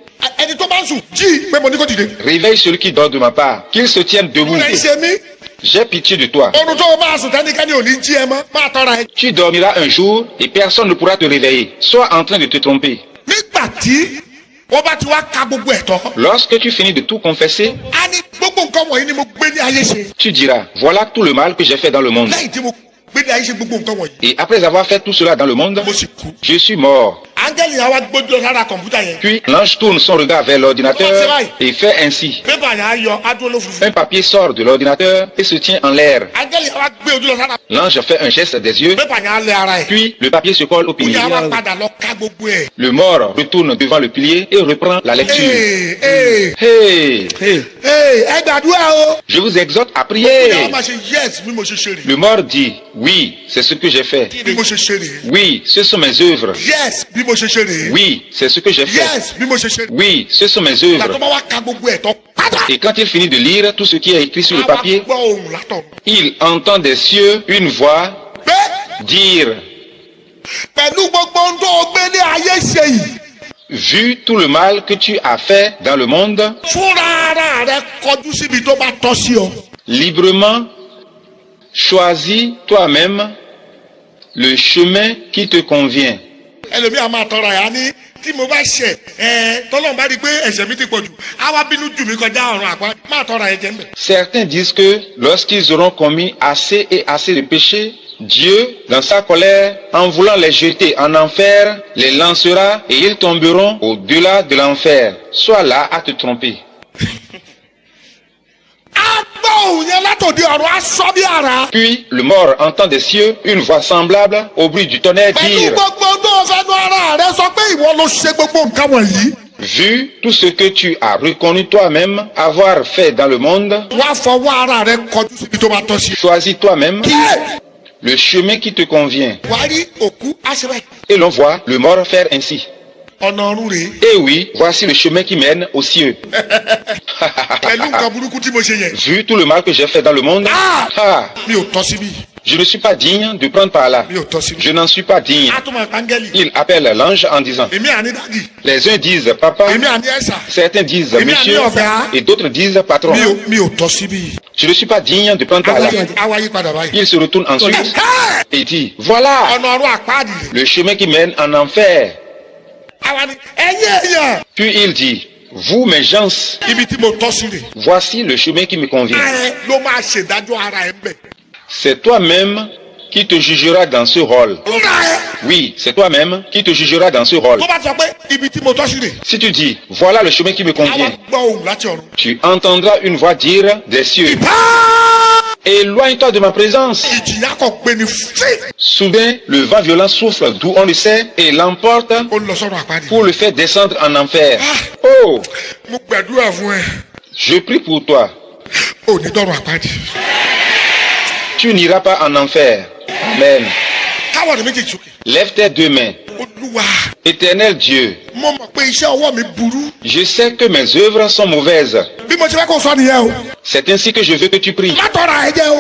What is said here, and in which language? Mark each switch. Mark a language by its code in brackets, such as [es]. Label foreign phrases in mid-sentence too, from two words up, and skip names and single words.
[fr] Réveille celui qui dort de ma part, qu'il se tienne debout. J'ai pitié de toi. Tu dormiras un jour et personne ne pourra te réveiller. Sois en train de te tromper. Lorsque tu finis de tout confesser, [yo] nǹkan wọ̀nyí ni mo gbé ní ayé ṣe. [fr] Tu diras, voilà tout le mal que j'ai fait dans le monde. [yo] lẹ́yìn tí mo gbé ní ayé ṣe gbogbo nǹkan wọ̀nyí. [fr] Et après avoir fait tout cela dans le monde, [yo] mo sì kú. [fr] je suis mort. [yo] áńgẹ́lì yẹn wá gbójú lọ sára kọ̀ǹpútà yẹn. [fr] Puis l'ange tourne son regard vers l'ordinateur et fait ainsi. [yo] pépà yẹn á yọ á dúró lófurufú. [fr] Un papier sort de l'ordinateur et se tient en l'air. [yo] áńgẹ́lì yẹn wá gbé ojú lọ sára. [fr] L'ange fait un geste des yeux, [yo] pépà yẹn á lé ara ẹ̀. [fr] puis le papier se colle au [yo] ó [fr] pilier. [yo] yà wá padà lọ ká gbogbo ẹ̀. [fr] Le mort retourne devant le pilier et reprend la lecture. [yo] Hey, ẹ gbàdúrà o. [fr] Je vous exhorte à [yo] ó yà [fr] prier. [yo] wá máa ṣe yes bí mo ṣe ṣe rè. [fr] Le mort dit, oui, c'est ce que j'ai fait. [yo] bí mo ṣe ṣe rè. [fr] Oui, ce sont mes œuvres. [yo] yes bí mo ṣe ṣe rè. [fr] Oui, c'est ce que j'ai fait. [yo] yes bí mo ṣe ṣe rè. [fr] Oui, ce sont mes [yo] ìgbà tó [fr] œuvres. [yo] bá wá ká gbogbo ẹ̀ tán pátá. [fr] Et quand il finit de lire tout ce qui est écrit sur le [yo] á wá [fr] papier, [yo] gbọ́ ohùn látọ̀. [fr] il entend des cieux une voix [yo] pé [fr] dire, [yo] pẹ̀lú gbogbo ohun tó o gbé ní ayé ṣe yìí. [fr] vu tout le mal que tu as fait dans le monde, [yo] fúnra ara rẹ kọjú síbi tó bá tọ́ sí ọ. [fr] librement, choisis toi-même le chemin qui te convient. [yo] ẹlòmíà máa tọrọ ẹ̀ á ní tí mo bá ṣẹ̀ tọ́lọ́run bá rí i pé ẹ̀ṣẹ̀ mi ti pọ̀ jù á wá bínú jù mí kọjá ọ̀run àpá máa tọrọ ẹ̀ jẹ́ ń bẹ̀. [fr] Certains disent que lorsqu'ils auront commis assez et assez de péchés, Dieu, dans sa colère, en voulant les jeter en enfer, les lancera et ils tomberont au-delà de l'enfer. Sois là à te tromper. [yo] á gbọ́ òun yẹn látòdì ọ̀run á sọ bí ara. [fr] Puis le mort entend des cieux une voix semblable au bruit du tonnerre [yo] pẹ̀lú [fr] dire, [yo] gbogbo tó o fẹnu ara rẹ sọ pé ìwọ ló ṣe gbogbo nǹkan wọ̀nyí. [fr] vu tout ce que tu as reconnu toi-même avoir fait dans le monde, [yo] wá fọwọ́ ara rẹ kọjú síbi tó bá tọ́ sí. [fr] choisis toi-même le chemin qui te convient. [yo] wàá rí òkú àṣẹbẹ̀. [fr] Et l'on voit le mort faire ainsi. [yo] ọ̀nà ọ̀run rèé. [fr] Et oui, voici le chemin qui mène aux cieux. [yo] pẹ̀lú nǹkan burúkú tí mo ṣe yẹn. [fr] Vu tout le mal que j'ai fait dans le monde, [yo] mi ò tọ́ síbí. [fr] je ne suis pas digne de prendre par là. [yo] mi ò tọ́ síbí. [fr] Je n'en suis pas digne. [yo] á tún máa áńgẹ́lì. [fr] Il appelle l'ange en disant, [yo] èmi àní dádì. [fr] les uns disent papa, [yo] èmi àní ẹ̀sà. [fr] certains disent [yo] Èmi [fr] monsieur, [yo] àní ọ̀gá. [fr] et d'autres disent patron. [yo] mi ò tọ́ síbí. [fr] Je ne suis pas digne de prendre par là. [yo] àwa yí padà báyìí. [fr] Il se retourne ensuite et dit, voilà [yo] ọ̀nà ọ̀run àpáàdì. [fr] le chemin qui mène en enfer. [yo] àwa ni ẹ̀yin èèyàn. [fr] Puis il dit, vous mes gens, [yo] ibi tí mo tọ́ sí rè. [fr] voici le chemin qui me convient. [yo] ẹ ló máa ṣèdájọ́ ara ẹ̀ ń bẹ̀. [fr] C'est toi-même qui te jugera dans ce rôle. [yo] fúnra ẹ. [fr] Oui, c'est toi-même qui te jugera dans ce rôle. [yo] tó bá sọ pé ibi tí mo tọ́ sí rè. [fr] Si tu dis, voilà le chemin qui me [yo] àwa [fr] convient, [yo] gbọ́ ohùn láti ọ̀run. [fr] tu entendras une voix dire des cieux, éloigne-toi de ma présence. [yo] ìjìyà kan pé ni fí. [fr] Soudain, le vent violent souffle d'où on le sait et l'emporte [yo] ó lọ sọ́run àpáàdì. [fr] pour le faire descendre en enfer. Oh, [yo] mo gbàdúrà fún ẹ. [fr] je prie pour toi. [yo] ò ní dọ́run àpáàdì. [fr] Tu n'iras pas en enfer. Amen. [yo] káwọn ọ̀dọ̀ méjèèjì sókè. [fr] Lève tes deux mains. [yo] olúwa. [fr] Éternel Dieu, [yo] mo mọ̀ pé iṣẹ́ ọwọ́ mi burú. [fr] je sais que mes œuvres sont mauvaises. [yo] bí mo ti fẹ́ kó sọ nìyẹn o. [fr] C'est ainsi que je veux que tu pries. [yo] má tọrọ ẹ jẹ o.